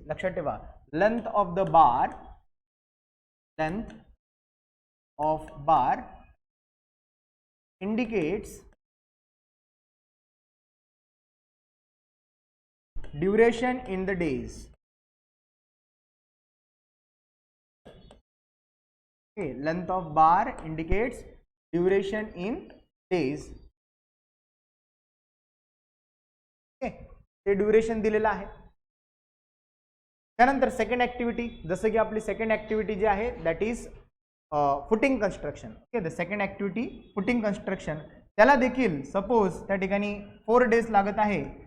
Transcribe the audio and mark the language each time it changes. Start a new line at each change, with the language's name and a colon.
Marathi: लक्षात ठेवा,
English: Length of the bar, length of bar indicates duration in the days. Okay, length of bar indicates duration in days.
Marathi: Okay, ते duration दिलेलं आहे. त्यानंतर second activity, जसं की आपली सेकंड ॲक्टिव्हिटी जी आहे
English: That is footing construction.
Marathi: Okay, the second activity footing construction, त्याला देखील सपोज त्या ठिकाणी 4 डेज लागत आहे.